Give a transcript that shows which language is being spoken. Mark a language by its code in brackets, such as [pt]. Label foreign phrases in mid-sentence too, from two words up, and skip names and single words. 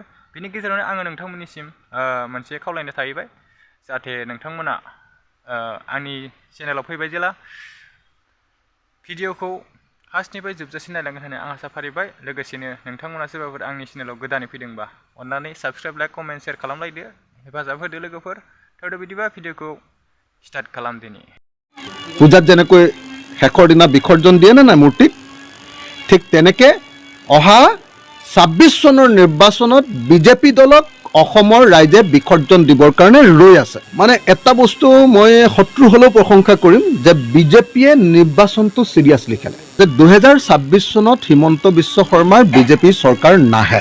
[brx] बेनि गेजेरावनो आङो नोंथांमोननिसिम मोनसे खावलायनाय थाहैबाय जाहाथे नोंथांमोना आंनि चेनेलाव फैबाय जेला भिडिअखौ फार्स्टनिफ्राय जोबजासिम नायलांगोन होननानै आं आसा फारिबाय। लोगोसेनो नोंथांमोना सोरबाफोर आंनि चेनेलाव गोदानै फैदोंबा अन्नानै [en] subscribe like comment share [brx] खालामलायदो हेफाजाब होदो लोगोफोर। थौदो बिदिबा भिडिअखौ स्टार्ट खालामदिनि। [as] পূজাত যেনেকৈ শেষৰ দিনা বিসৰ্জন দিয়ে নে নাই মূৰ্তিক, ঠিক তেনেকৈ অহা 26 চনৰ নিৰ্বাচনত বিজেপি দলক অসমৰ ৰাইজে বিসৰ্জন দিবৰ কাৰণে ৰৈ আছে। মানে এটা বস্তু মই শত্ৰু হ'লেও প্ৰশংসা কৰিম যে বিজেপিয়ে নিৰ্বাচনটো চিৰিয়াছলি খেলে, যে 2026 চনত হিমন্ত বিশ্ব শৰ্মাৰ বিজেপি চৰকাৰ নাহে।